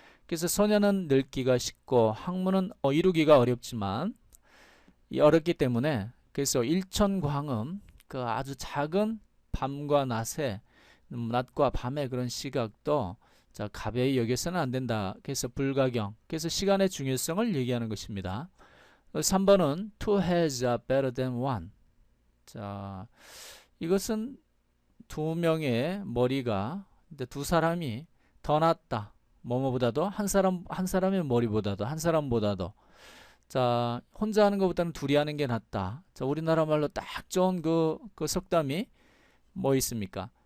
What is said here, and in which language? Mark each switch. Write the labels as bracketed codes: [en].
[ko] 그래서 소년은 늙기가 쉽고 학문은 이루기가 어렵지만 어렵기 때문에 그래서 일천광음 그 아주 작은 밤과 낮과 밤의 그런 시각도 자, 가벼이 여겨서는 안 된다. 그래서 불가경. 그래서 시간의 중요성을 얘기하는 것입니다. 3번은 [en] two heads are better than one. [ko] 자, 이것은 두 명의 머리가 두 사람이 더 낫다. 뭐뭐보다도 한 사람의 머리보다도 한 사람보다도 자, 혼자 하는 것보다는 둘이 하는 게 낫다. 자, 우리나라 말로 딱 좋은 그 속담이 뭐 있습니까?